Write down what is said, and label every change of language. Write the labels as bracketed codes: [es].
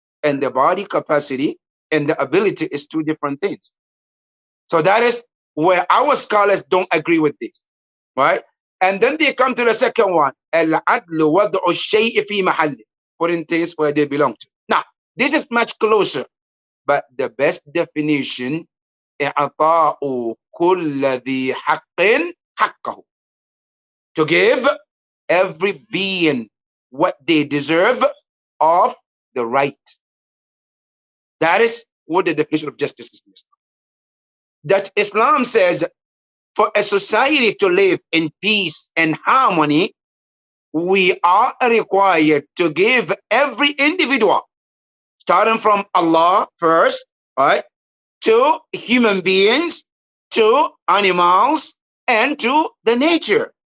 [en] And the body capacity and the ability is 2 different things. So that is where our scholars don't agree with this, right? And then they come to the second one. [ar] Al-adlu wad'u ash-shay'i fi mahalli. [en] Putting things where they belong to. Now, this is much closer. But the best definition, [ar] إعطاء كل ذي حق حقه. [en] To give every being what they deserve of the right. That is what the definition of justice is. That Islam says, for a society to live in peace and harmony, we are required to give every individual, starting from Allah first, right, to human beings, to animals, and to the nature.